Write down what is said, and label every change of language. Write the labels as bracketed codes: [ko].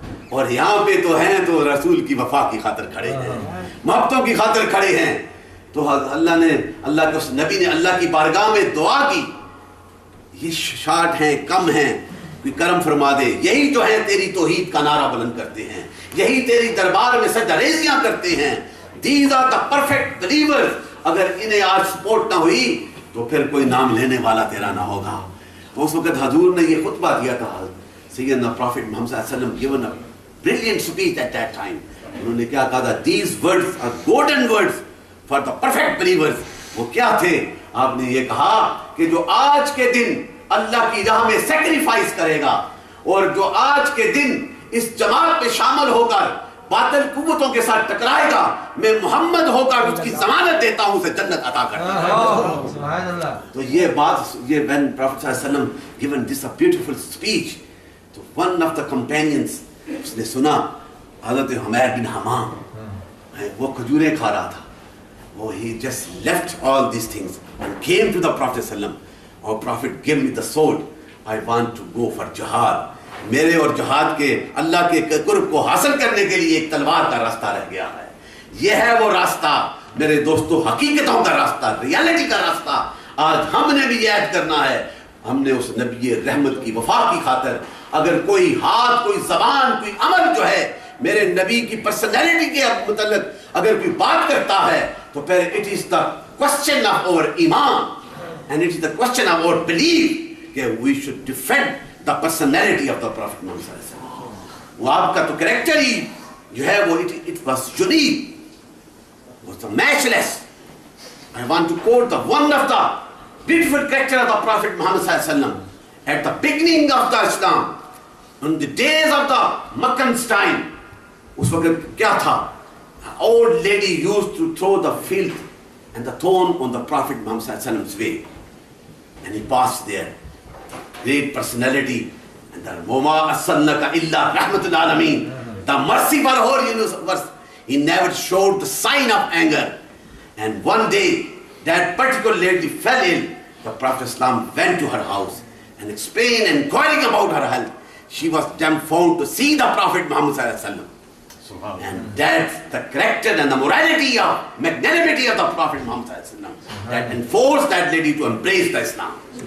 [ur] اور یہاں پہ تو ہیں تو رسول کی وفا کی خاطر کھڑے ہیں، محبتوں کی خاطر کھڑے ہیں. تو اللہ کے اس نبی نے اللہ کی بارگاہ میں دعا کی، یہ شارٹ ہیں، کم ہیں، کوئی کرم فرما دے. یہی تو ہیں تیری توحید کا نعرہ بلند کرتے ہیں، یہی تیری دربار میں سجدہ ریزیاں کرتے ہیں. [en] These are the perfect believers. [ur] اگر انہیں آج سپورٹ نہ ہوئی تو پھر کوئی نام لینے والا تیرا نہ ہوگا. تو اس وقت حضور نے یہ خطبہ دیا تھا. [en] سیدنا prophet Muhammad صلی اللہ علیہ وسلم given a brilliant speech at that time. [ur] انہوں نے کیا کہا تھا؟ [en] These words are golden words for the perfect believers. [ur] وہ کیا تھے؟ آپ نے یہ کہا کہ جو آج کے دن اللہ کی راہ میں سیکریفائس کرے گا اور جو آج کے دن اس جماعت میں شامل ہو کر باطل قوتوں کے ساتھ ٹکرائے گا، میں محمد ہو کر اس کی ضمانت دیتا ہوں، اسے جنت عطا کرتا ہوں. تو یہ بات [en] when Prophet [ur] صلی اللہ علیہ وسلم [en] given this a beautiful speech, [ur] تو [en] one of the companions [ur] اس نے سنا، حضرت حمیر بن حمام، وہ کھجوریں کھا رہا تھا. وہ [en] he just left all these things and came to the Prophet صلی اللہ علیہ وسلم. [ur] اور [en] Prophet give me the sword, I want to go for jihad. [ur] میرے اور جہاد کے اللہ کے قرب کو حاصل کرنے کے لیے ایک تلوار کا راستہ رہ گیا ہے. یہ ہے وہ راستہ میرے دوستو، حقیقتوں کا راستہ، ریالٹی کا راستہ. آج ہم نے بھی یہ عہد کرنا ہے، ہم نے اس نبی رحمت کی وفا کی خاطر اگر کوئی ہاتھ، کوئی زبان، کوئی عمل جو ہے میرے نبی کی پرسنالٹی کے متعلق اگر کوئی بات کرتا ہے تو پھر [en] it is the question of our [ur] ایمان [en] and it is the question of our belief [ur] کہ [en] we should defend the personality of the Prophet Muhammad [ur] صلی اللہ علیہ وسلم. وہ آپ کا تو کریکٹر ہی جو ہے وہ [en] it was unique, was matchless. I want to quote the one of the beautiful character of the Prophet Muhammad صلی اللہ علیہ وسلم at the beginning of the Islam, on the days of the Meccan's time. [ur] اس وقت کیا تھا؟ [en] An old lady used to throw the filth and the thorn on the Prophet Muhammad صلی اللہ علیہ وسلم's way, and he passed there. Great personality, and the [ar] وَمَا أَرْسَلْنَاكَ إِلَّا رَحْمَةً لِلْعَالَمِينَ. [en] The mercy for whole universe. He never showed the sign of anger. And one day, that particular lady fell ill. The Prophet Islam went to her house and explained and inquiring about her health. She was dumbfounded to see the Prophet Muhammad sallallahu alaihi wasallam. And that's the character and the morality of magnanimity of the Prophet Muhammad sallallahu alaihi wasallam that enforced that lady to embrace the Islam.